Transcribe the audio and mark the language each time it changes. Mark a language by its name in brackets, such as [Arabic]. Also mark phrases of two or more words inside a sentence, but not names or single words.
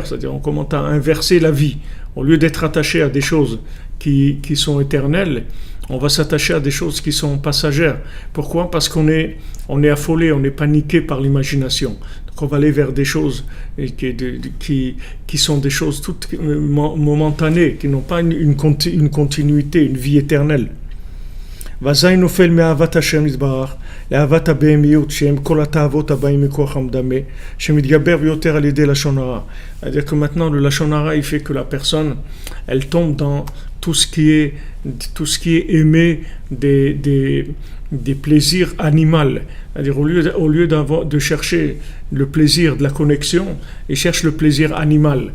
[French] C'est-à-dire on commence à inverser la vie. Au lieu d'être attaché à des choses qui sont éternelles, on va s'attacher à des choses qui sont passagères. Pourquoi? Parce qu'on est affolé, on est paniqué par l'imagination. Donc on va aller vers des choses qui sont des choses toutes momentanées, qui n'ont pas une continuité, une vie éternelle. [Hebrew] ואזי נופל מאהבת השם יתברך לאהבת הבהמיות שהם כל התאוות הבאים מכוח המדמה שמתגבר ביותר על ידי לשון הרע. [French] C'est-à-dire que maintenant le [Hebrew] לשון הרע [French] il fait que la personne elle tombe dans tout ce qui est aimé des plaisirs animaux. C'est-à-dire au lieu de chercher le plaisir de la connexion, il cherche le plaisir animal.